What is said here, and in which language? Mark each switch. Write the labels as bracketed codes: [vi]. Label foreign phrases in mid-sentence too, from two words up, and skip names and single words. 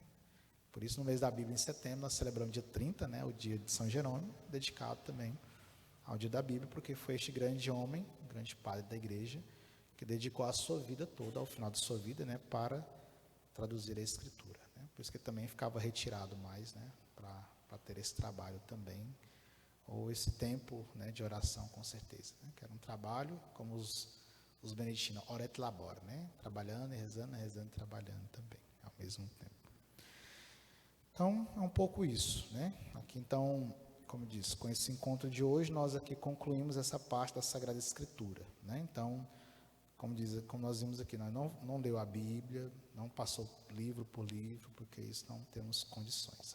[pt] Por isso, no mês da Bíblia, em setembro, nós celebramos dia 30, né, o dia de São Jerônimo, dedicado também ao dia da Bíblia, porque foi este grande homem, grande padre da igreja, que dedicou a sua vida toda, ao final de sua vida, né, para traduzir a Escritura. Por isso que ele também ficava retirado mais, né, para ter esse trabalho também, ou esse tempo, né, de oração, com certeza. Né, que era um trabalho, como os beneditinos, [la] ora et labora, [pt] né, trabalhando e rezando e trabalhando também, ao mesmo tempo. Então, é um pouco isso. Né? Aqui, então, como eu disse, com esse encontro de hoje, nós aqui concluímos essa parte da Sagrada Escritura. Né? Então, como nós vimos aqui, nós não leu a Bíblia, não passou livro por livro, porque isso não temos condições.